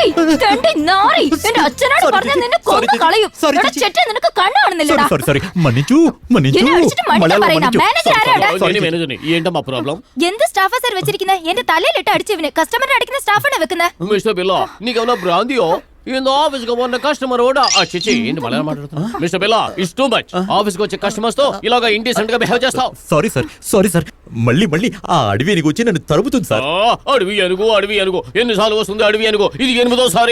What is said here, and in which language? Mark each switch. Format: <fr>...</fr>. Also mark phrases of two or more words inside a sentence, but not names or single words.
<ml>തെണ്ടി നാറി എന്റെ അച്ഛനോട് പറഞ്ഞ നിന്നെ കൊന്നു കളയും. എടാ ചെറ്റ നിനക്ക് കണ്ണാണെന്നില്ലടാ. സോറി മന്നിച്ചു എന്നെ അടിച്ചിട്ട് മണ്ട പറയുന്ന മാനേജർ ആരാടാ?</ml> <te>ఏంటమ్మా ప్రాబ్లం?</te> <ml>എന്ത് സ്റ്റാഫാ സാർ വെച്ചിരിക്കുന്നത്? എന്റെ തലയിലിട്ട് അടിച്ചവന് കസ്റ്റമറിനെ അടിക്കുന്ന സ്റ്റാഫാണ് വെക്കുന്നത്.</ml> <te>మిస్టర్ బిల్లా నీకేమన్నా బ్రాంతియో? ఏందో ఆఫీస్ కి మొన్న కస్టమర్ కూడా చిచ్చి ఏంటి మళ్ళీ మాట్లాడుతున్నా?</te> <en>Mister Billa it's too much.</en> <te>ఆఫీస్ కి వచ్చే కస్టమర్స్ తో ఇలాగా ఇండిసెంట్ గా బిహేవ్ చేస్తావు. సారీ సార్ మళ్ళీ ఆ అడవి ఎనుగు వచ్చి నన్ను తరుముతుంది సార్. అడవి అనుకో ఎన్నిసార్లు వస్తుంది అడవి అనుకో, ఇది 8వ సారి.</te>